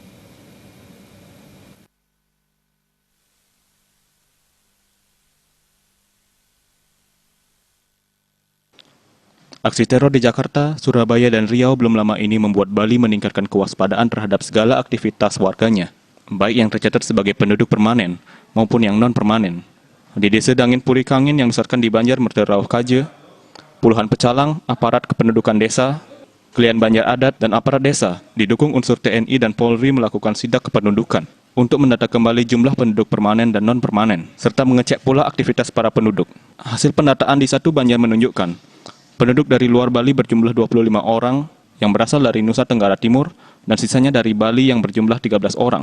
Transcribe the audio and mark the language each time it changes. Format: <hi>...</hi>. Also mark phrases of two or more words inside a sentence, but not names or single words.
<id>Aksi teror di Jakarta, Surabaya, dan Riau belum lama ini membuat Bali meningkatkan kewaspadaan terhadap segala aktivitas warganya, baik yang tercatat sebagai penduduk permanen maupun yang non-permanen. Di Desa Dangin Puri Kangin yang besarkan di Banjar Merterauh Kaje, puluhan pecalang, aparat kependudukan desa, klien Banjar Adat, dan aparat desa didukung unsur TNI dan Polri melakukan sidak kependudukan untuk mendata kembali jumlah penduduk permanen dan non-permanen, serta mengecek pula aktivitas para penduduk. Hasil pendataan di Satu Banjar menunjukkan penduduk dari luar Bali berjumlah 25 orang yang berasal dari Nusa Tenggara Timur dan sisanya dari Bali yang berjumlah 13 orang.</id>